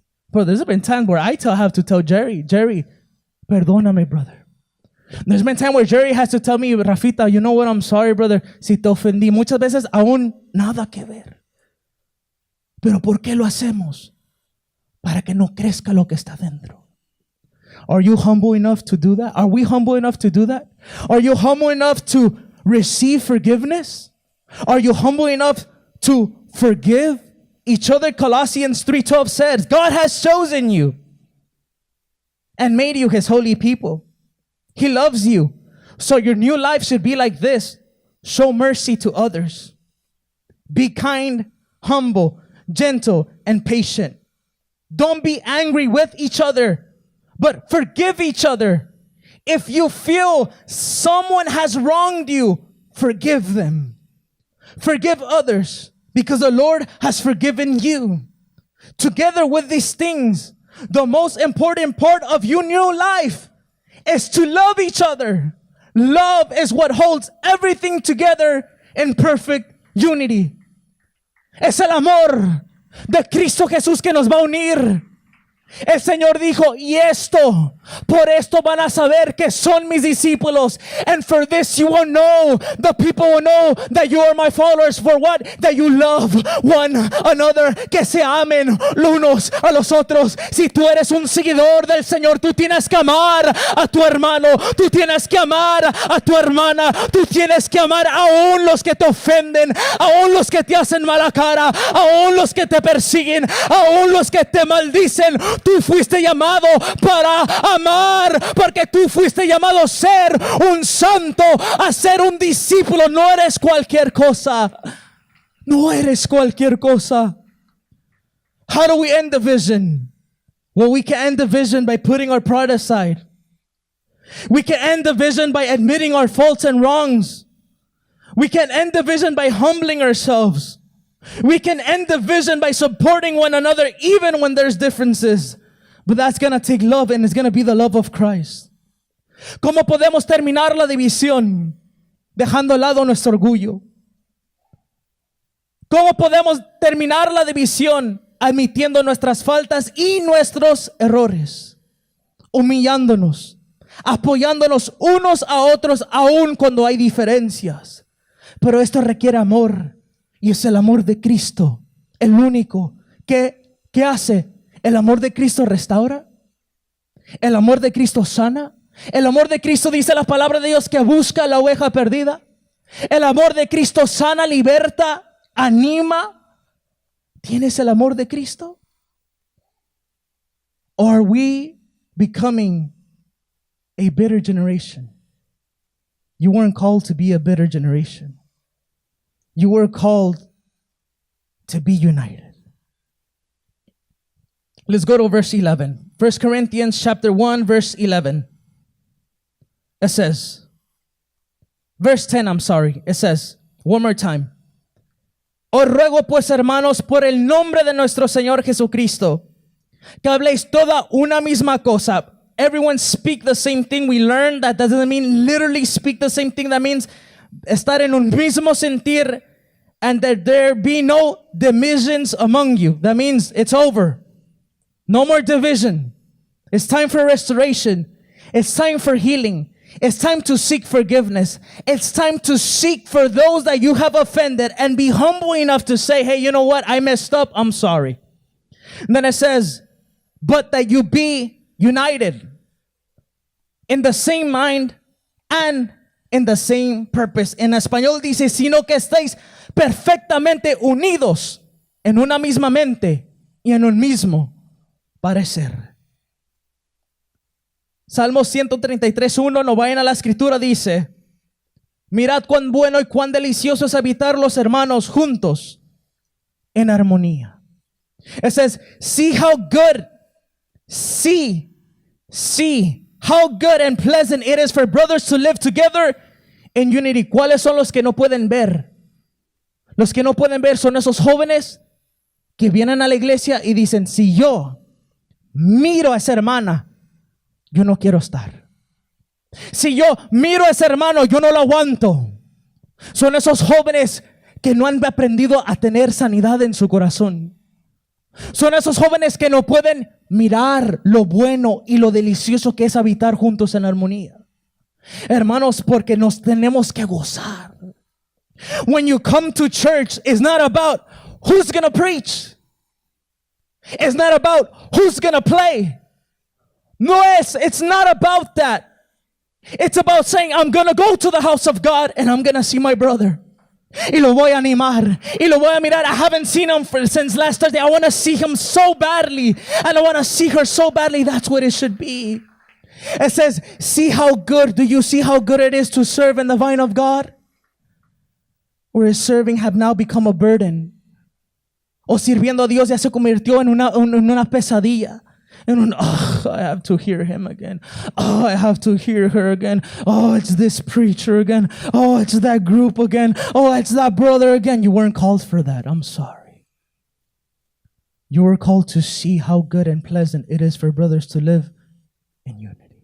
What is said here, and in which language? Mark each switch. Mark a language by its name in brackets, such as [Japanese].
[English] Bro, there's been times where I have to tell Jerry, [Spanish] perdóname, [English] brother. There's been time where Jerry has to tell me, Rafita, you know what, I'm sorry, brother, [Spanish] si te ofendí. Muchas veces aún nada que ver. Pero ¿por qué lo hacemos? Para que no crezca lo que está dentro. [English] Are you humble enough to do that? Are we humble enough to do that? Are you humble enough to receive forgiveness? Are you humble enough to forgive each other? Colossians 3:12 says, God has chosen you and made you his holy people. He loves you. So your new life should be like this. Show mercy to others. Be kind, humble, gentle, and patient. Don't be angry with each other, but forgive each other. If you feel someone has wronged you, forgive them. Forgive others because the Lord has forgiven you. Together with these things, the most important part of your new life is to love each other. Love is what holds everything together in perfect unity. [Spanish] Es el amor de Cristo Jesús que nos va a unir. El Señor dijo, y esto, por esto van a saber que son mis discípulos. [English] And for this you will know, the people will know that you are my followers. For what? That you love one another. [Spanish] Que se amen los unos a los otros. Si tú eres un seguidor del Señor, tú tienes que amar a tu hermano. Tú tienes que amar a tu hermana. Tú tienes que amar aún los que te ofenden, aún los que te hacen mala cara, aún los que te persiguen, aún los que te maldicen. Tú fuiste llamado para amar, porque tú fuiste llamado a ser un santo, a ser un discípulo. No eres cualquier cosa. No eres cualquier cosa. [English] How do we end the vision? Well, we can end the vision by putting our pride aside. We can end the vision by admitting our faults and wrongs. We can end the vision by humbling ourselves. We can end the vision by supporting one another even when there's differences. But that's going to take love, and it's going to be the love of Christ. [Spanish] ¿Cómo podemos terminar la división dejando a lado nuestro orgullo? ¿Cómo podemos terminar la división admitiendo nuestras faltas y nuestros errores? Humillándonos, apoyándonos unos a otros aun cuando hay diferencias. Pero esto requiere amor. Y es el amor de Cristo, el único que hace. El amor de Cristo restaura. El amor de Cristo sana. El amor de Cristo, dice la palabra de Dios, que busca la oveja perdida. El amor de Cristo sana, liberta, anima. ¿Tienes el amor de Cristo? [English] Or are we becoming a bitter generation? You weren't called to be a bitter generation. You were called to be united. Let's go to verse 11. 1 Corinthians chapter 1, verse 11. It says, verse 10, it says, one more time. [Spanish] Os ruego pues, hermanos, por el nombre de nuestro Señor Jesucristo, que habléis toda una misma cosa. [English] Everyone speak the same thing. We learned that doesn't mean literally speak the same thing. That means [Spanish] estar en un mismo sentir, [English] and that there be no divisions among you. That means it's over. No more division. It's time for restoration. It's time for healing. It's time to seek forgiveness. It's time to seek for those that you have offended and be humble enough to say, hey, you know what? I messed up. I'm sorry. And then it says, but that you be united in the same mind and in the same purpose. [Spanish] En español dice, sino que estéis perfectamente unidos en una misma mente y en un mismo parecer. Salmo 133:1, no vayan a la escritura, dice: mirad cuán bueno y cuán delicioso es habitar los hermanos juntos en armonía. [English] It says, see how good and pleasant it is for brothers to live together in unity. [Spanish] ¿Cuáles son los que no pueden ver? Los que no pueden ver son esos jóvenes que vienen a la iglesia y dicen: si yo miro a esa hermana, yo no quiero estar. Si yo miro a ese hermano, yo no lo aguanto. Son esos jóvenes que no han aprendido a tener sanidad en su corazón. Son esos jóvenes que no pueden mirar lo bueno y lo delicioso que es habitar juntos en armonía. Hermanos, porque nos tenemos que gozar. [English] When you come to church, it's not about who's going to preach. It's not about who's going to play. No, it's not about that. It's about saying, I'm going to go to the house of God and I'm going to see my brother. [Spanish] Y lo voy a animar. Y lo voy a mirar. [English] I haven't seen him since last Thursday. I want to see him so badly. And I want to see her so badly. That's what it should be. It says, see how good. Do you see how good it is to serve in the vine of God? Or is serving have now become a burden? [Spanish] O sirviendo a Dios ya se convirtió en una pesadilla. [English] I have to hear him again. Oh, I have to hear her again. Oh, it's this preacher again. Oh, it's that group again. Oh, it's that brother again. You weren't called for that. I'm sorry. You were called to see how good and pleasant it is for brothers to live in unity.